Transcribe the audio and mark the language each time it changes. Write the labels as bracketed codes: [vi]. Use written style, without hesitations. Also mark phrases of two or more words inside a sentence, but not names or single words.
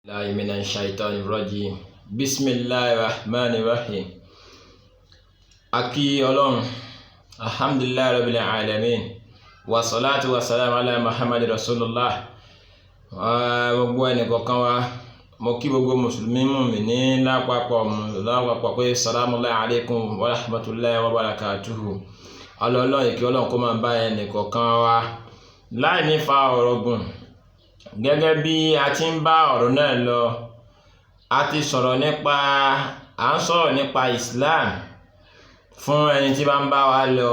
[ar] الله من الشيطان الرجيم بسم الله الرحمن الرحيم أكي ألون الحمد لله رب العالمين والصلاة والسلام على محمد رسول الله [yo] gbogbo ẹni kọ̀ọ̀kan wa mo kí gbogbo mùsùlùmí mùmínì lápapọ̀ pé [ar] سلام عليكم ورحمة الله وبركاته [yo] ọlọ́ọ̀lọ́ ìkí Ọlọ́run kó máa bá ẹni kọ̀ọ̀kan wa láì ní fa ọ̀rọ̀ gùn. Gẹ́gẹ́ bí a ti ń bá ọ̀rọ̀ náà lọ, a ti sọ̀rọ̀ nípa Islam fún ẹni tí bá ń bá wa lọ.